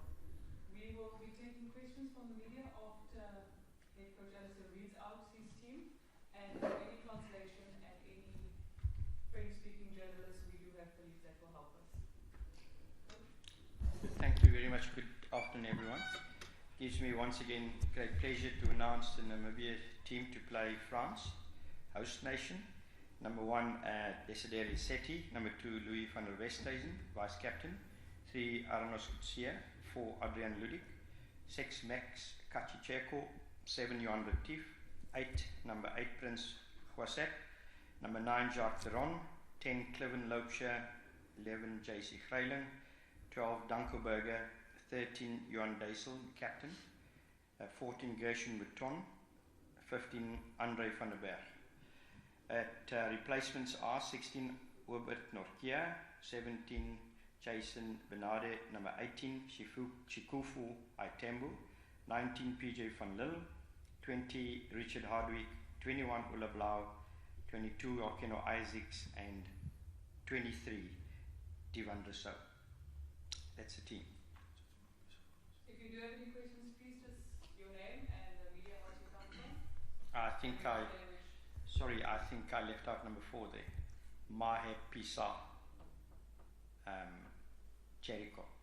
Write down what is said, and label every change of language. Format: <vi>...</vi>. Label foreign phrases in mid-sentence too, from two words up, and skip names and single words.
<en>We will be taking questions from the media after head coach Alice reads out his team, and for any translation and any French-speaking journalists, we do have colleagues that will help us. Thank you very much. Good afternoon, everyone. Gives me once again great pleasure to announce the Namibia team to play France, host nation. Number 1, Desideri Setti. Number 2, Louis van der Westhuizen, vice captain. 3, Arnos Kutsia. 4, Adrian Ludik. 6, Max Kachicheko. 7, Johan Retief. 8, number 8, Prince Huasep. Number 9, Jacques Theron. 10, Cliven Loubser. 11, JC Greiling. 12, Danko Berger. 13, Johan Deysel, captain. 14, Gershon Mouton. 15, Andre van der Berg. Replacements are 16, Robert Norkia. 17, Jason Bernarde. Number 18, Chikufu Aitembu. 19, PJ van Lille. 20, Richard Hardwick. 21, Ulla Blau. 22, Okeno Isaacs. And 23, Divan Rousseau. That's the team. If you do have any questions, please just your name and the media what you come from. I think I think I left out number 4 there. Mahe Pisa Jericho.</en>